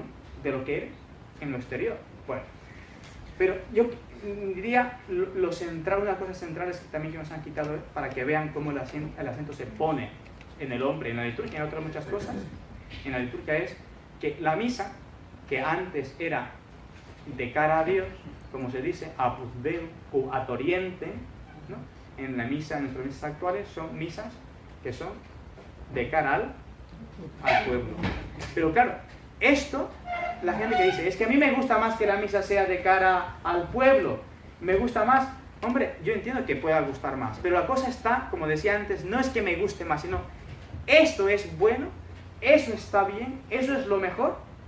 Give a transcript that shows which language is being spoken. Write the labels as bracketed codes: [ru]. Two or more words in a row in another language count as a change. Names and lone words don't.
[es] De lo que eres en lo exterior. Bueno, pero yo diría lo central, una cosa central es que también que nos han quitado, para que vean cómo el acento se pone en el hombre, en la liturgia, en otras muchas cosas. En la liturgia es que la misa, que antes era de cara a Dios, como se dice, [la] apud Deum o ad oriente, ¿no? [es] En nuestras misas actuales son misas que son de cara al pueblo. Pero claro, esto, la gente que dice, es que a mí me gusta más que la misa sea de cara al pueblo, me gusta más. Hombre, yo entiendo que pueda gustar más, pero la cosa está, como decía antes, no es que me guste más, sino esto es bueno, eso está bien, eso es lo mejor.